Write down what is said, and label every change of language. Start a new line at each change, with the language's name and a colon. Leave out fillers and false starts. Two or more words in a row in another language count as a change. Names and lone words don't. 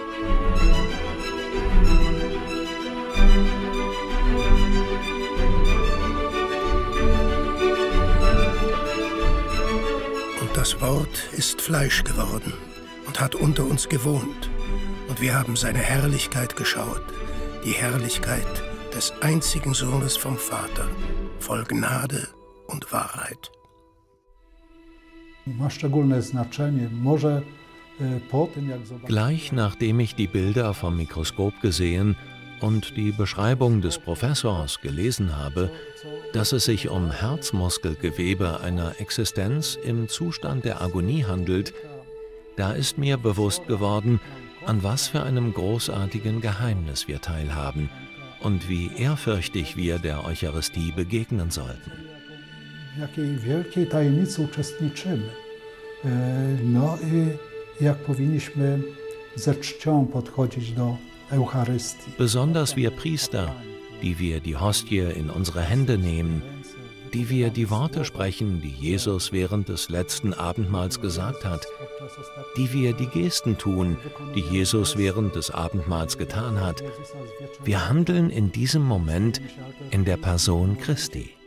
German: Und das Wort ist Fleisch geworden und hat unter uns gewohnt. Und wir haben seine Herrlichkeit geschaut, die Herrlichkeit des einzigen Sohnes vom Vater, voll Gnade und Wahrheit.
Polish: Ma szczególne znaczenie. Może
German: Gleich nachdem ich die Bilder vom Mikroskop gesehen und die Beschreibung des Professors gelesen habe, dass es sich um Herzmuskelgewebe einer Existenz im Zustand der Agonie handelt, da ist mir bewusst geworden, an was für einem großartigen Geheimnis wir teilhaben und wie ehrfürchtig wir der Eucharistie begegnen sollten.
Polish: Jakiej wielkiej tajemnicy uczestniczymy. No i jak powinniśmy ze czcią podchodzić do Eucharystii.
German: Besonders wir Priester, die wir die Hostie in unsere Hände nehmen, die wir die Worte sprechen, die Jesus während des letzten Abendmahls gesagt hat, die wir die Gesten tun, die Jesus während des Abendmahls getan hat. Wir handeln in diesem Moment in der Person Christi.